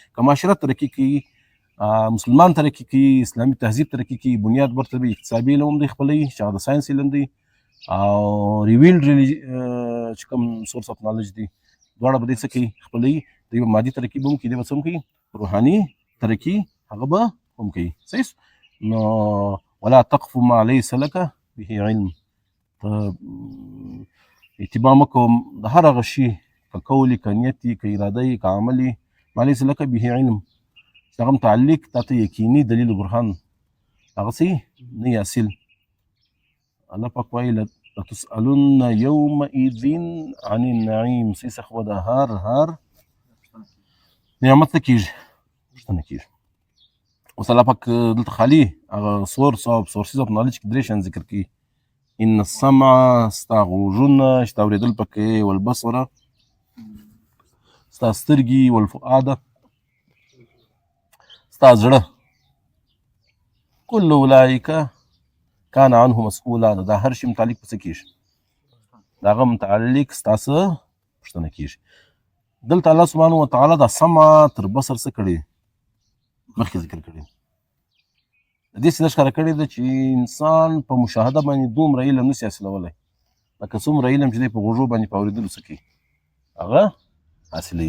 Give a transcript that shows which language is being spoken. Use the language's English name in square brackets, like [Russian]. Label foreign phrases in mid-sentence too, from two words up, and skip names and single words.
[Pashto] که معاشره ترقي کوي، مسلمان ترقي کوي، اسلامي تهذیب ترقي کوي، بنیاد ورته اقتصادي علم هم دی خپلوي چې هغه د ساینس علم دی، او ریویلډ چې کوم [English] source of knowledge [Pashto] دی، دواړه به دې څه کوي، خپلوي. دوی به مادي ترقي به هم کوي، دوی به څه هم کوي، روحاني ترقي هغه به هم کوي. صحیح. نو [Arabic] ولا تقف ما ليس لك به علم، [Pashto] ته اتباع مه کوه د هر هغه شي که قول که نیت وي که اراده وي که عمل وي [Arabic] ما ليس لك به علم [Pashto] چې هغه متعلق تا ته یقیني دلیل برهان هغه څه نه یې حاصل. الله پاک وایي [Arabic] لتسألن یومئذ عن النعیم. [Pashto] صحیح څه خو د هر نعمت څه کېږي پوښتنه کېږي. اوس الله پاک دلته خالي هغه [English] sources of knowledge [Pashto] کې درې شیان ذکر کوي. [Arabic] ان السمع [Pashto] ستا غوږونه چې تا اورېدل پکې، والبصره ستا سترګې، والفؤاده ستا زړه، [Arabic] كل اولئک کان عنه مسؤولا. [Pashto] دا هر شي متعلق په څه کېږي؟ د هغه متعلق ستا څه پوښتنه کېږي. دلته الله [Arabic] سبحانه وتعالی [Pashto] د سمع تر بصر څه کړي؟ مخکې ذکر کړي. د دې څه دا ښکاره کړې ده چې انسان په مشاهده باندې دومره علم نشي حاصلولی لکه څومره علم چې دی په غوږو باندې په اورېدلو څه کوي هغه حاصلوي.